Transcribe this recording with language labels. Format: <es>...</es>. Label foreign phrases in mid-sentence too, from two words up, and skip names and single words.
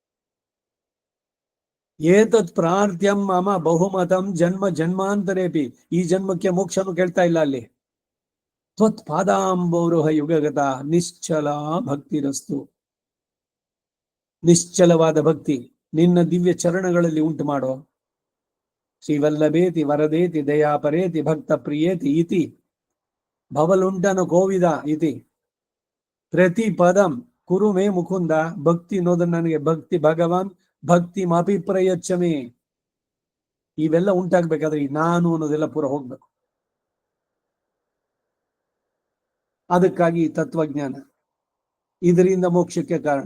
<sa>ಏತತ್ ಪ್ರಾರ್ಥ್ಯಂ ಮಮ ಬಹುಮತಂ ಜನ್ಮ ಜನ್ಮಾಂತರೇಪಿ,</sa> <kn>ಈ ಜನ್ಮಕ್ಕೆ ಮೋಕ್ಷನು ಕೇಳ್ತಾ ಇಲ್ಲ ಅಲ್ಲಿ.</kn> <sa>ತ್ವತ್ ಪಾದಾಂಬೋರುಹ ಯುಗಗತ ನಿಶ್ಚಲ ಭಕ್ತಿರಸ್ತು,</sa> <kn>ನಿಶ್ಚಲವಾದ ಭಕ್ತಿ ನಿನ್ನ ದಿವ್ಯ ಚರಣಗಳಲ್ಲಿ ಉಂಟು ಮಾಡೋ.</kn> <sa>ಶ್ರೀವಲ್ಲಭೇತಿ ವರದೇತಿ ದಯಾಪರೇತಿ ಭಕ್ತ ಪ್ರಿಯೇತಿ ಇತಿ ಭವಲುಂಟನ ಕೋವಿದ ಇತಿ ಪ್ರತಿ ಪದಂ ಕುರು ಮೇ ಮುಕುಂದ.</sa> <kn>ಭಕ್ತಿ ಅನ್ನೋದು ನನಗೆ ಭಕ್ತಿ</kn> <sa>ಭಗವಾನ್ ಭಕ್ತಿ ಅಭಿಪ್ರಯಚ್ಛಮೆ.</sa> <kn>ಇವೆಲ್ಲ ಉಂಟಾಗ್ಬೇಕಾದ್ರೆ ಈ ನಾನು ಅನ್ನೋದೆಲ್ಲ ಪೂರ ಹೋಗ್ಬೇಕು. ಅದಕ್ಕಾಗಿ ತತ್ವಜ್ಞಾನ, ಇದರಿಂದ ಮೋಕ್ಷಕ್ಕೆ ಕಾರಣ.</kn>